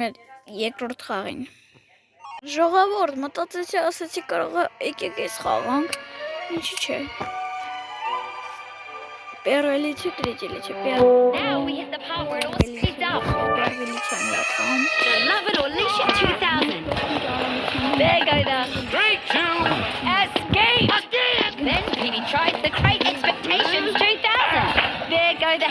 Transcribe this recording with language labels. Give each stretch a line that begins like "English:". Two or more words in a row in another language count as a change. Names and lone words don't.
Armenian: մեր երկրորդ խաղին ժողովուրդ մտածեցի ասեցի կարող է եկեք այս խաղանք ինչի՞ չէ
Russian: Первый третий лечи,
English: Now we hit the part where it all speeds up. The Love It or Leash It 2000. There go the 3, 2, Escape. Then Petey tries the Great Expectations 2000. There go the